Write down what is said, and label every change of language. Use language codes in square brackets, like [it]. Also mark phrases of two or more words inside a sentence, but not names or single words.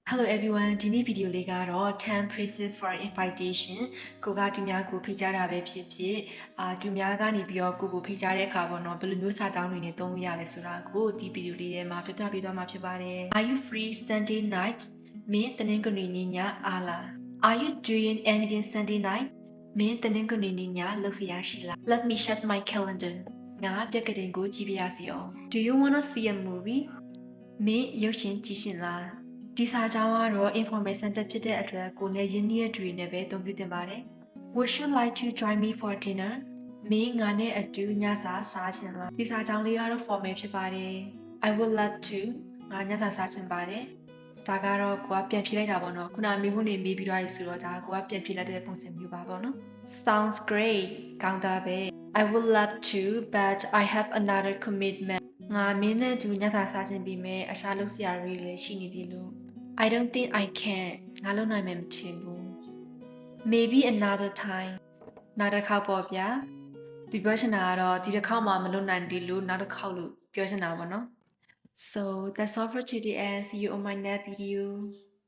[en] Hello everyone [my] ဒီနေ့ဗီဒီယိုလေးကတော့ 10 [en] phrases for invitation [my] ကိုကသူများကိုဖိတ်ကြားတာပဲဖြစ်ဖြစ်သူများကနေပြီးတော့ကိုဖိတ်ကြားတဲ့အခါပေါ့နော်ဘယ်လိုမျိုးစာကြောင်းတွေနဲ့သုံးလို့ရလဲဆိုတာကိုဒီဗီဒီယိုလေးထဲမှာပြပြပေးသွားမှာဖြစ်ပါတယ် [en] Are you free Sunday night [my] မင်းတနင်္ဂနွေနေ့ညအားလား [en] Are you doing anything Sunday night [my] မင်းတနင်္ဂနွေနေ့ညလုပ်စရာရှိလား [en] Let me check my calendar [my] ငါပြက်ကတင်ကိုကြည့်ပြရစီအောင် [en] Do you want to see a movie [my] မင်းရုပ်ရှင်ကြည့်ရှင်လားဒီစာကြောင်းကတော့ [en] informal center [my] ဖြစ် တဲ့အတွက်ကိုနဲ့ရင်းနှီးတဲ့တွေနဲ့ပဲအသုံးပြုသင့်ပါတယ် [en] Would you like to join me for dinner [my] မင်းငါနဲ့အတူညစာစားချင်လားဒီစာကြောင်းလေးကတော့ formal ဖြစ် ပါတယ် [en] I would love to [my] ငါညစာစားချင်ပါတယ်ဒါကတော့ကိုကပြန်ဖြေလိုက်တာပေါ့နော်ခုနမိခုနေမေးပြီးတော့ရဆိုတော့ဒါကိုက ပြန်ဖြေလိုက်တဲ့ပုံစံမျိုးပါပေါ့နော် [en] Sounds great [my] ကောင်းတာပဲ [en] I would love to but I have another commitment [my] ငါမင်းနဲ့တူညစာစားချင်ပြီးမဲ့အခြားလုပ်စရာတွေလည်းရှိနေသေးလို့ [en] I don't think I can [my] ငါလုပ်နိုင်မယ်မထင်ဘူး [en] Maybe another time [my] နောက်တစ်ခေါက်ပေါ့ဗျာဒီပြောချင်တာကတော့ဒီတစ်ခေါက်မှမလုပ်နိုင်သေးလို့နောက်တစ်ခေါက်လို့ပြောချင်တာပေါ့နော် [en] So that's all for today and see you on my next video